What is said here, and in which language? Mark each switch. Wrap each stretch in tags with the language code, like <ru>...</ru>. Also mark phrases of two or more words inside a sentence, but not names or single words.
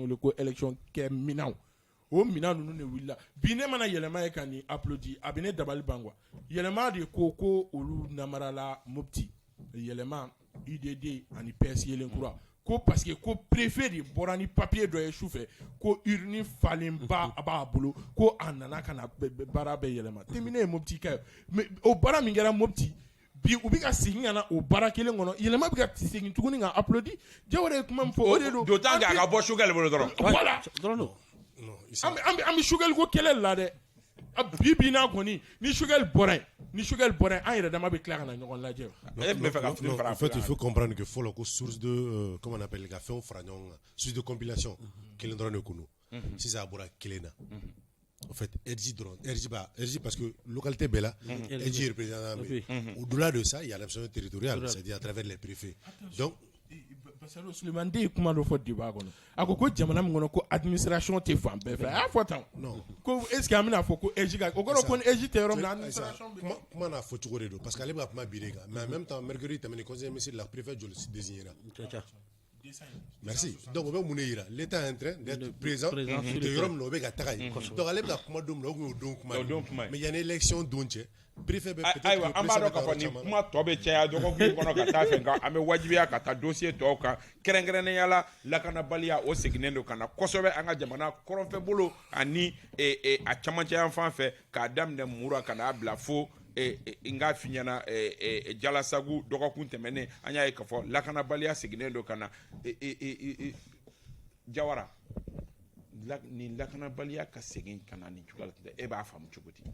<bm>wele ko élection kɛ minɛnw o minɛn ninnu de wulila bi ne mana yɛlɛma ye ka nin applaudi a bɛ ne dabali ban quoi yɛlɛma de ko olu namarala Mopti yɛlɛma IDD ani PS yelen kura ko</bm> <fr>parce que</fr> <bm>ko préfet de bɔra ni papier dɔ ye sufɛ ko urne falenba a b'a bolo ko a nana ka na baara bɛɛ yɛlɛma terminé ye Mopti ka ye mais o baara min kɛra Mopti bi u bɛ ka segin ka na o baara kelen kɔnɔ yɛlɛma bɛ ka segin tuguni ka applaudi Jawara ye kuma min fɔ o de don</bm> <fr>d'autant qu'à</fr> <bm>ka bɔ Choguel bolo dɔrɔn voilà an bɛ Choguel ko kɛlɛ la dɛ bi n'a kɔni ni Choguel bɔra yen an yɛrɛ dama bɛ tila ka na ɲɔgɔn lajɛ</bm> <fr>en fait il faut comprendre que</fr> <bm>fɔlɔ ko</bm> <fr>source de comment on appelle</fr> <bm>ka fɛnw fara ɲɔgɔn kan</bm> <fr>source de compilation</fr> <bm>kelen dɔrɔn de kun don sisan a bɔra kelen na</bm> <fr>en fait RJ parce que localité</fr> <bm>bɛɛ la</bm> <fr>RJ est représentant au-delà de ça il y a l'option territoriale c'est-à-dire à travers les préfets donc parce que</fr> <bm>Sulemani Den ye kuma dɔ fɔ débat kɔnɔ a ko jamana min kɔnɔ ko administration tɛ fan bɛɛ fɛ a y'a fɔ tan ko</bm> <fr>est ce que</fr> <bm>an bɛna fɔ ko EJ ka o kɔrɔ ko ni EJ tɛ yɔrɔ min na administration bɛ kuma n'a fɔ cogo de don</bm> <fr>parce que</fr> <bm>ale bɛ ka kuma bi de kan</bm> <fr>mais en même temps mercredi</fr> <bm>tɛmɛnen</bm> <fr>conseil ministre</fr> <bm>la</bm> <fr>préfet joli désignera merci donc</fr> <bm>o bɛ mun de yira</bm> <fr>l'état est en train d'être présent</fr> <bm>de yɔrɔ min na o bɛ ka taga yen donc ale bɛ ka kuma don min na o kun y'o don kuma mais yanni élection don cɛ préfet bɛ peut-être ayiwa an b'a dɔn k'a fɔ nin kuma tɔ bɛ caya dɔgɔkun kɔnɔ ka taa fɛ nka an bɛ wajibiya ka taa dossier tɔw kan kɛrɛnkɛrɛnnenya la lakanabaliya o seginnen don ka na kosɛbɛ an ka jamana kɔrɔnfɛ bolo ani a camancɛ yan fan fɛ k'a daminɛ Mura ka n'a bila fo n k'a f'i ɲɛna Jalasagu dɔgɔkun tɛmɛnen an y'a ye k'a fɔ lakanabaliya seginnen don ka na Jawara nin lakanabaliya ka segin ka na nin cogoya la e b'a faamu cogo di</bm>